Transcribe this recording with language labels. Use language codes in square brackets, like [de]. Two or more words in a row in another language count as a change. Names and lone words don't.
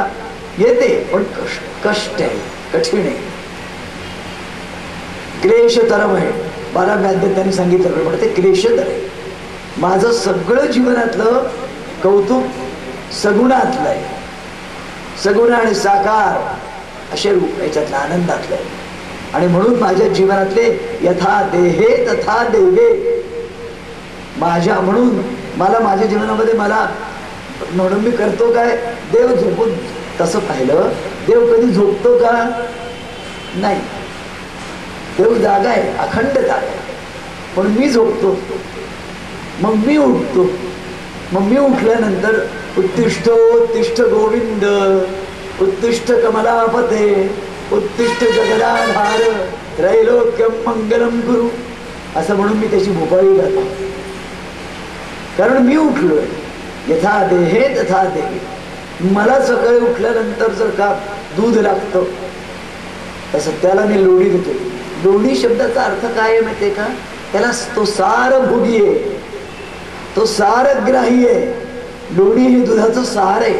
[mr] येते, पण कष्ट आहे, कठीण आहे, क्लेशतरम आहे. 12 त्यांनी सांगितलं पण ते क्लेशतर आहे. माझं सगळं जीवनातलं कौतुक सगुणातलं आहे. सगुण आणि साकार असे रूप याच्यातलं आनंदातलं आहे. आणि म्हणून माझ्या जीवनातले [sa] यथा देहे तथा देवे, [mr] माझ्या म्हणून मला माझ्या जीवनामध्ये मला म्हणून मी करतो काय, देव झोपून. तसं पाहिलं, देव कधी झोपतो का? नाही. देव जागा आहे, अखंड जागा आहे. पण मी झोपतो, मग मी उठतो. मग मी उठल्यानंतर [sa] उत्तिष्ठ उत्तिष्ठ गोविंद, उत्तिष्ठ कमलापते, उत्तिष्ठ जगदाधार, त्रैलोक्यम मंगलम गुरु [mr] असं म्हणून मी त्याची भोपाळी गातो. कारण मी उठलोय. [sa] यथा देहे तथा देहे. [mr] मला सकाळी उठल्यानंतर जर का दूध लागतं तसं त्याला मी लोणी देतो. लोणी शब्दाचा अर्थ काय आहे माहितीये का? त्याला तो सार भोगी आहे, तो सारग्राही आहे. लोणी हे दुधाचं सार आहे.